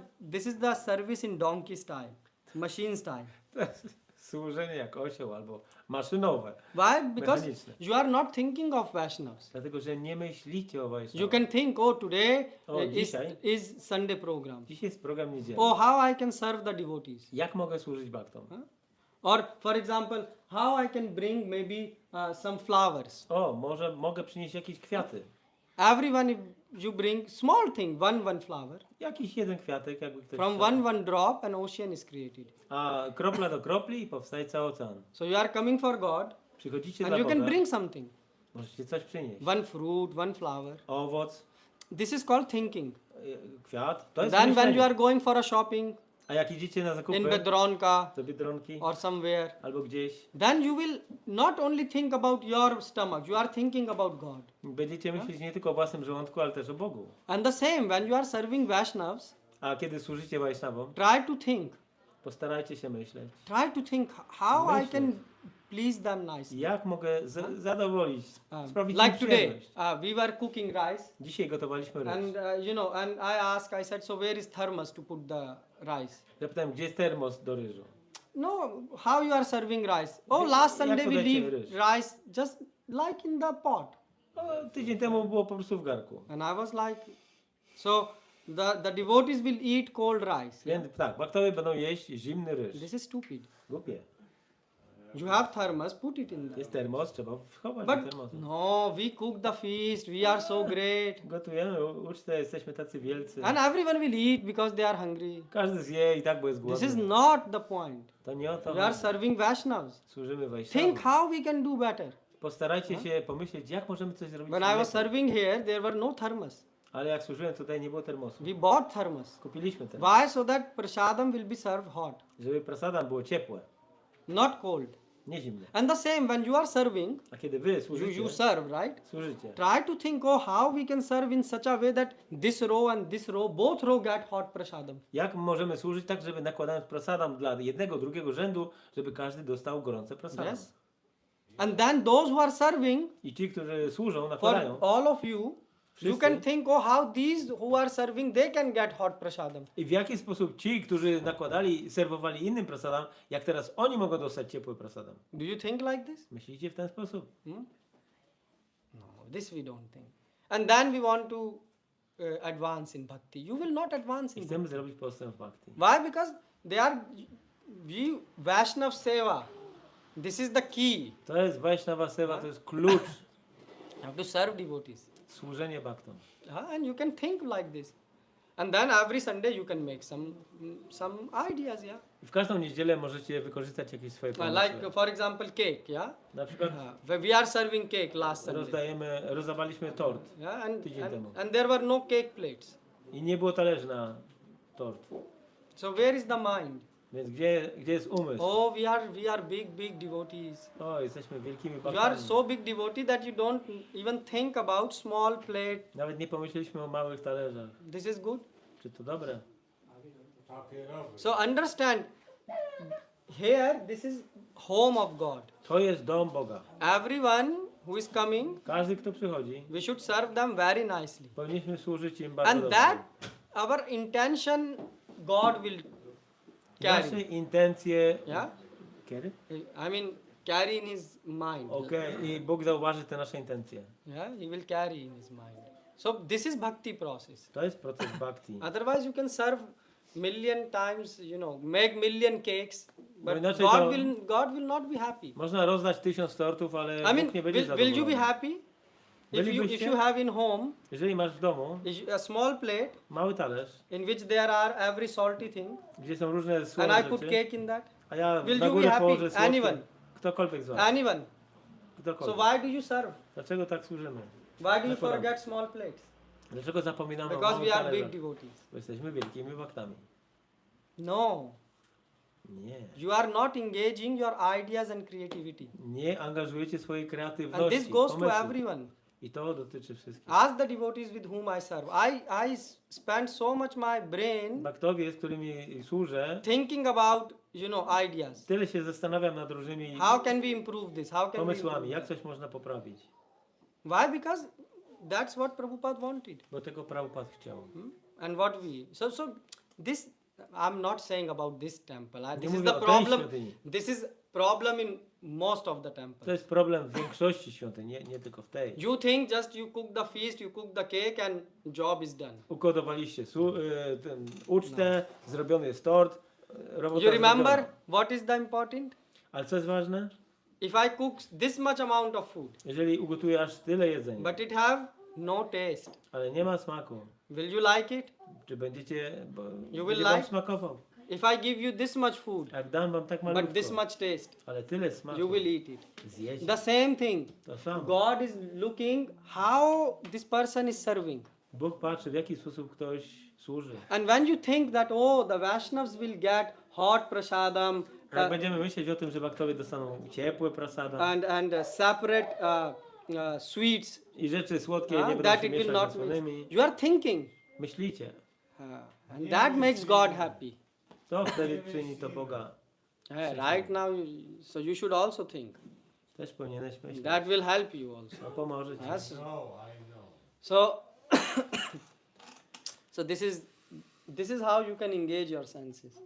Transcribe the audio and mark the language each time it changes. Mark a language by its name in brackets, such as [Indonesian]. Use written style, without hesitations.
[English] this is the service in donkey style, machine style. [Polish] to jest służenie jak osioł albo maszynowe, [English] Why? Because [Polish] mechaniczne. [English] you are not thinking of Vaishnavas. [Polish] Dlatego, że nie myślicie o [English] You [Polish] Vaishnavach. [English] can think, oh, today [Polish] O, dzisiaj? [English] is Sunday program. [Polish] Dzisiaj jest program niedzielny. [English] Oh, how I can serve the devotees. [Polish] Jak mogę służyć bhaktom? [English] Or, for example, how I can bring maybe some flowers. [Polish] O, może mogę przynieść jakieś kwiaty. [English] Everyone, if you bring small thing, one flower. [Polish] Jakiś jeden kwiatek, jakby ktoś [English] From [Polish] chciał. [English] one drop, an ocean is created. [Polish] A kropla do kropli i powstaje cały ocean. [English] So you are coming for God, [Polish] Przychodzicie [English] and [Polish] dla [English] you can [Polish] Boga, [English] bring something. [Polish] możecie coś przynieść. [English] One fruit, one flower. [Polish] Owoc, [English] This is called thinking. [Polish] kwiat, to jest [English] Then when [Polish] myślenie. [English] you are going for a shopping [Polish] A jak idziecie na zakupy [English] in Bedronka [Polish] do Biedronki [English] or somewhere, [Polish] albo gdzieś, [English] then you will not only think about your stomach, you are thinking about God. [Polish] będziecie myśleć nie tylko o własnym żołądku, ale też o Bogu. [English] And the same, when you are serving Vaishnavas, [Polish] A kiedy służycie Vaishnavom, [English] try to think. [Polish] postarajcie się myśleć. [English] Try to think how I [Polish] Myśleć. [English] can please them nicely. [Polish] Jak mogę zadowolić, sprawić [English] Like [Polish] im [English] today, [Polish] przyjemność. [English] we were cooking rice, [Polish] Dzisiaj gotowaliśmy ryż. [English] and and I asked, I said, so where is thermos to put the rice? [Polish] Zapytałem, gdzie jest termos do ryżu? [English] No, how you are serving rice? Oh, last [Polish] Jak [English] Sunday we [Polish] podajecie [English] leave [Polish] ryż? [English] rice just like in the pot. [Polish] O, tydzień temu było po prostu w garku. [English] And I was like, so the devotees will eat cold rice. [Polish] Więc tak, bhaktowie będą jeść zimny ryż. [English] This is stupid. [Polish] Głupie. [English] You have thermos, put it in there. [Polish] Jest termos, trzeba wchować do [English] But [Polish] termosu. [English] no, we cook the feast, we are so great. [Polish] Gotujemy ucztę, jesteśmy tacy wielcy. [English] And everyone will eat because they are hungry. [Polish] Każdy zje i tak, bo jest głodny. [English] This is not the point. [Polish] To nie o to [English] We are [Polish] chodzi. [English] serving Vaishnavas. [Polish] Służymy [English] Think [Polish] Vaishnavom. [English] how we can do better. [Polish] Postarajcie się pomyśleć, jak możemy coś zrobić [English] When I was [Polish] lepiej. [English] serving here, there were no thermos. [Polish] Ale jak służyłem tutaj, nie było termosu. [English] We bought thermos. [Polish] Kupiliśmy termos, [English] Why? So that prasadam will be served hot, [Polish] żeby prasadam było ciepłe, [English] not cold. [Polish] nie zimne. [English] And the same when you are serving, [Polish] A kiedy wy [English] you [Polish] służycie, [English] serve, right? [Polish] służycie. [English] Try to think, oh, how we can serve in such a way that this row and this row, both row get hot prasadam. [Polish] Jak możemy służyć tak, żeby nakładając prasadam dla jednego, drugiego rzędu, żeby każdy dostał gorące prasadam. [English] Yes. And then those who are serving, [Polish] I ci, którzy służą, [English] for [Polish] nakładają. [English] all of you, you [Polish] Wszyscy. [English] can think, oh, how these who are serving, they can get hot prasadam. [Polish] I w jaki sposób ci, którzy nakładali, serwowali innym prasadam, jak teraz oni mogą dostać ciepły prasadam? [English] Do you think like this? [Polish] Myślicie w ten sposób? [English] No, this we don't think. And then we want to advance in bhakti. You will not advance [Polish] I [English] in [Polish] chcemy [English] bhakti. [Polish] zrobić postęp w bhakti. [English] Why? Because they are, Vaishnav Seva. This is the key. [Polish] To jest Vaishnava Seva, to jest klucz. [English] You have to serve devotees. [Polish] Służenie bhaktom. [English] And you can think like this. And then every Sunday you can make some ideas, yeah. [Polish] I w każdą niedzielę możecie wykorzystać jakieś swoje pomysły. [English] Like for example cake, yeah. [Polish] Na przykład [English] We are serving cake last Sunday. [Polish] rozdawaliśmy tort [English] Yeah, [Polish] tydzień temu. [English] and there were no cake plates. [Polish] I nie było talerzy na tort. [English] So where is the mind? [Polish] Więc gdzie jest umysł? [English] Oh, we are big devotees. [Polish] O, jesteśmy wielkimi [English] You are [Polish] bhaktami. [English] so big devotee that you don't even think about small plate. [Polish] Nawet nie pomyśleliśmy o małych talerzach. [English] This is good. [Polish] Czy to dobre? Papierowy. [English] So understand, here this is home of God. [Polish] To jest dom Boga. [English] Everyone who is coming, [Polish] Każdy, kto przychodzi, [English] we should serve them very nicely. [Polish] powinniśmy służyć im bardzo [English] And [Polish] dobrze. [English] that our intention God will [Polish] Nasze [English] carry. [Polish] intencje... [English] Yeah? [Polish] Kiedy? [English] I mean carry in his mind. [Polish] Okej, i Bóg zauważy te nasze intencje. [English] Yeah, he will carry in his mind. So this is bhakti process. [Polish] To jest proces bhakti. [English] Otherwise you can serve million times, make million cakes, but [Polish] inaczej [English] God will not be happy. [Polish] Można rozdać 1000 tortów, ale [English] I mean, [Polish] Bóg nie będzie [English] will you [Polish] zadowolony. [English] be happy if [Polish] Bylibyście? [English] you have in home [Polish] Jeżeli masz w domu [English] a small plate [Polish] mały talerz, [English] in which there are every salty thing, [Polish] gdzie są różne [English] and [Polish] słone [English] I put [Polish] rzeczy, [English] cake in that? [Polish] a ja [English] Will [Polish] na [English] you be [Polish] górę [English] happy? [Polish] położę słodkie, [English] Anyone? [Polish] ktokolwiek z was, [English] Anyone. So [Polish] ktokolwiek. [English] why do you serve? [Polish] Dlaczego tak służymy? [English] Why do you [Polish] Zakładam. [English] forget small plates? [Polish] Dlaczego zapominamy o [English] Because [Polish] małych [English] we are big [Polish] talerzach? [English] devotees. [Polish] Bo jesteśmy wielkimi bhaktami. [English] No, [Polish] Nie. [English] you are not engaging your ideas and creativity. [Polish] Nie angażujecie swojej [English] And [Polish] kreatywności, [English] this goes to [Polish] pomysłu. [English] everyone. [Polish] I to dotyczy wszystkich. [English] Ask the devotees with whom I serve. I spend so much my brain [Polish] Bhaktowie, z którymi służę, [English] thinking about, ideas. [Polish] tyle się zastanawiam nad różnymi [English] How can we improve this? How can we [Polish] pomysłami, [English] improve [Polish] jak [English] that? [Polish] coś można poprawić. [English] Why? Because that's what Prabhupada wanted. [Polish] Bo tego Prabhupada chciał. [English] And what we... So this, I'm not saying about this temple. [Polish] Nie [English] This is [Polish] mówię [English] the [Polish] o tej [English] problem. [Polish] świątyni. [English] This is problem in most of the [Polish] To [English] temples. [Polish] jest problem w większości świątyń, nie tylko w tej. [English] You think just you cook the feast, you cook the cake, and job is done. [Polish] Ugotowaliście ucztę, zrobiony jest tort, robota [English] You remember [Polish] zrobiona. [English] what is the important? [Polish] Ale co jest ważne? [English] If I cook this much amount of food, [Polish] Jeżeli ugotuję aż tyle jedzenia, [English] but it have no taste, [Polish] ale nie ma smaku, [English] will you like it? [Polish] czy będziecie, [English] You will [Polish] będzie wam [English] like? [Polish] smakował? [English] If I give you this much food, [Polish] Jak dam wam tak [English] but this [Polish] malutko, [English] much taste, [Polish] ale tyle smaku, [English] you will eat it. [Polish] zjeść [English] The same thing. [Polish] to samo. [English] God is looking how this person is serving. [Polish] Bóg patrzy, w jaki sposób ktoś służy. [English] And when you think that, oh, the Vaishnavas will get hot prasadam [Polish] Jak będziemy myśleć o tym, że Bhaktowie dostaną ciepłe prasada [English] and separate sweets, [Polish] i rzeczy słodkie nie będą [English] that [Polish] się [English] it will [Polish] mieszać [English] not [Polish] ze słonymi, [English] you are thinking, [Polish] myślicie, [English] and that makes God happy. [Polish] to wtedy czyni to Boga. [English] Right now, so you should also think. [Polish] Też powinieneś myśleć. [English] That will help you also. [Polish] To pomoże ci. [English] Yes. No, I know. So, so this is how you can engage your senses.